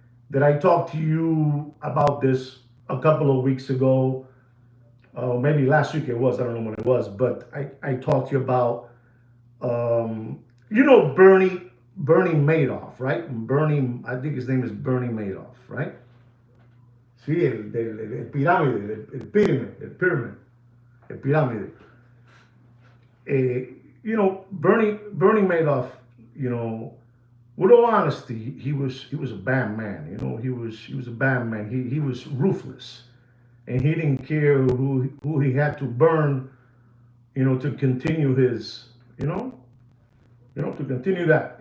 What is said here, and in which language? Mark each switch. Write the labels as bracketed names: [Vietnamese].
[English] that I talked to you about this a couple of weeks ago. Maybe last week it was. I don't know when it was, but I talked to you about um, Bernie Madoff, right? Bernie, I think his name is Bernie Madoff, right? [Spanish] Sí, el pirámide, el pirámide. [English] Bernie Madoff, you know, with all honesty, he was a bad man. He was a bad man. He was ruthless, and he didn't care who he had to burn, to continue his, to continue that.